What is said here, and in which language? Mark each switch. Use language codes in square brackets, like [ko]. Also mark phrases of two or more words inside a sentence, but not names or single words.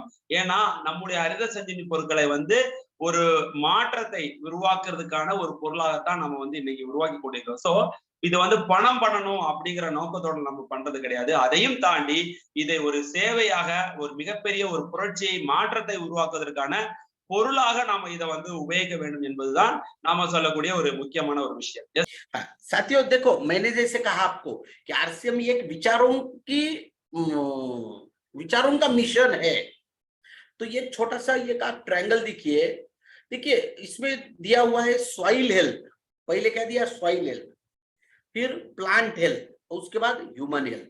[ta] ஏன்னா நம்முடைய ஹரித சஞ்சீவி பொருட்களை வந்து ஒரு மாற்றத்தை உருவாக்குறதுக்கான ஒரு பொருளாகத்தான் நம்ம வந்து இன்னைக்கு உருவாக்கி கொண்டிருக்கிறோம். சோ இது வந்து பணம் பண்ணணும் அப்படிங்கிற நோக்கத்தோட நம்ம பண்றது கிடையாது. அதையும் தாண்டி இதை ஒரு சேவையாக, ஒரு மிகப்பெரிய ஒரு புரட்சியை, மாற்றத்தை உருவாக்குவதற்கான பொருளாக நாம இதை வந்து உபயோகிக்க வேண்டும் என்பதுதான் நாம சொல்லக்கூடிய ஒரு முக்கியமான ஒரு விஷயம். [hi] साथियों देखो, मैंने जैसे कहा आपको कि आरसीएम एक विचारों का मिशन है। तो ये छोटा सा ये का ट्रायंगल देखिए, देखिए इसमें दिया हुआ है [en] soil health, [hi] पहले क्या दिया, [en] soil health, [hi] फिर [en] plant health, [hi] उसके बाद [en] human health.